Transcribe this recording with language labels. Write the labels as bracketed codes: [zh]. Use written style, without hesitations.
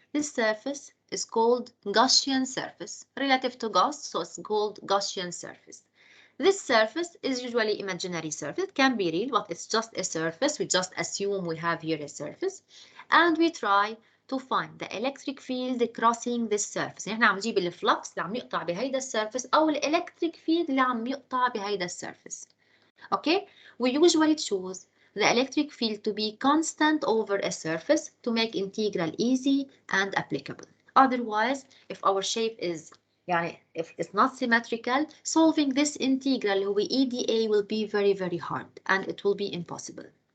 [en] This surface is called Gaussian surface. Relative to Gauss, so it's called Gaussian surface. This surface is usually imaginary surface. It can be real, but it's just a surface. We just assume we have here a surface. And we try to find the electric field crossing this surface. [ar] يعني احنا عم نجيب الفلكس اللي عم يقطع بهيدا السيرفيس أو electric field اللي عم يقطع بهيدا السيرفيس. [en] Okay? We usually choose the electric field to be constant over a surface to make integral easy and applicable. Otherwise, if our shape is if it's not symmetrical, solving this integral with EDA will be very, very hard and it will be impossible.